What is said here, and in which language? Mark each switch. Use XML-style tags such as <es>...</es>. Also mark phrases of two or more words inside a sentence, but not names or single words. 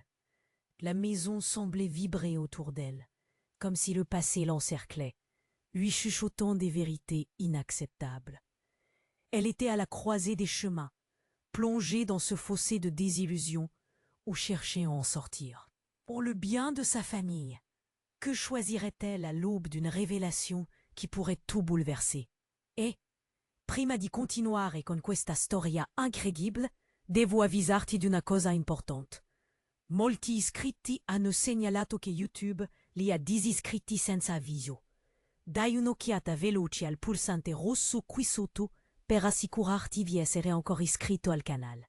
<fr>La maison semblait vibrer autour d'elle, comme si le passé l'encerclait, lui chuchotant des vérités inacceptables. Elle était à la croisée des chemins, plongée dans ce fossé de désillusion ou cherchait à en sortir. Pour le bien de sa famille, que choisirait-elle à l'aube d'une révélation qui pourrait tout bouleverser? Et,</fr> <it>prima di continuare con questa storia incredibile, devo avvisarti di una cosa importante. Molti iscritti hanno segnalato che YouTube li ha disiscritti senza avviso. Dai un'occhiata veloce al pulsante rosso qui sotto per assicurarti di essere ancora iscritto al canale.</it>